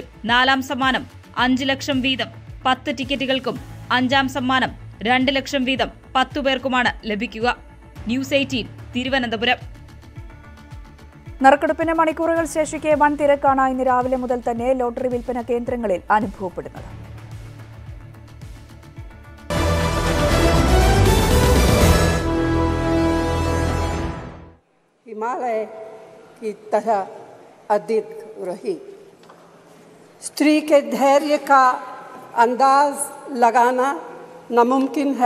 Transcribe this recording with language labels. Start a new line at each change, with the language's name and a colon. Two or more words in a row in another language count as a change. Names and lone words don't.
Malayalam: നാലാം സമ്മാനം 5 ലക്ഷം വീതം 10 ടിക്കറ്റുകൾക്കും അഞ്ചാം സമ്മാനം 2 ലക്ഷം വീതം 10 പേർക്കുമാണ് ലഭിക്കുക. ന്യൂസ് 18 തിരുവനന്തപുരം. നറുക്കെടുപ്പിന് മണിക്കൂറുകൾ ശേഷിക്കെ വൻ തിരക്കാണ് ഇന്ന് രാവിലെ മുതൽ തന്നെ ലോട്ടറി വിൽപ്പന കേന്ദ്രങ്ങളിൽ അനുഭവപ്പെടുന്നത്.
Hindi: हिमालय की तरह अधिक रही। स्त्री के धैर्य का अंदाज लगाना नामुमकिन है।